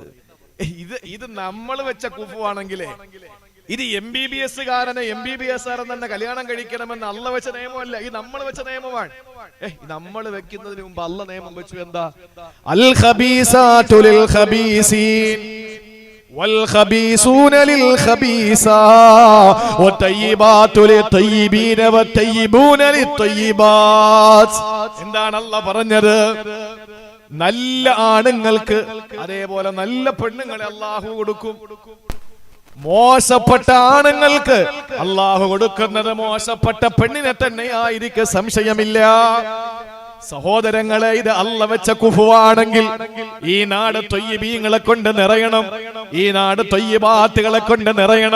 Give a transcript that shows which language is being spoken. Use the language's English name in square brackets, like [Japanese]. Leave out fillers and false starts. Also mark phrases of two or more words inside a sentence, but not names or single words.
[Malayalam] ഇത് നമ്മൾ വെച്ച കുഫു ആണെങ്കിലേ, ഇത് MBBS കാരനെ MBBS കാരൻ തന്നെ കല്യാണം കഴിക്കണമെന്ന് അള്ള വെച്ച നിയമമല്ല, ഇത് നമ്മൾ വെച്ച നിയമമാണ്. നമ്മൾ വെക്കുന്നതിന് മുമ്പ് അള്ള നിയമം വെച്ചു. [Arabic] എന്താ? الخبيثات للخبيثين. والخبيثون للخبيثات والطيبات للطيبين والطيبون للطيبات. [Malayalam] എന്താണ് അല്ലാഹ് പറഞ്ഞത്? നല്ല ആണുങ്ങൾക്ക് അതേപോലെ നല്ല പെണ്ണുങ്ങളെ അല്ലാഹു കൊടുക്കും. മോശപ്പെട്ട ആണുങ്ങൾക്ക് അല്ലാഹു കൊടുക്കുന്നത് മോശപ്പെട്ട പെണ്ണിനെ തന്നെയായിരിക്കും, സംശയമില്ല. സഹോദരങ്ങളെ, ഇത് അല്ല വെച്ച കുഫുവാണെങ്കിൽ ഈ നാട് ത്വയ്യിബീങ്ങളെ കൊണ്ട് നിറയണം, ഈ നാട് ത്വയ്യിബാത്തുകളെ കൊണ്ട് നിറയണം.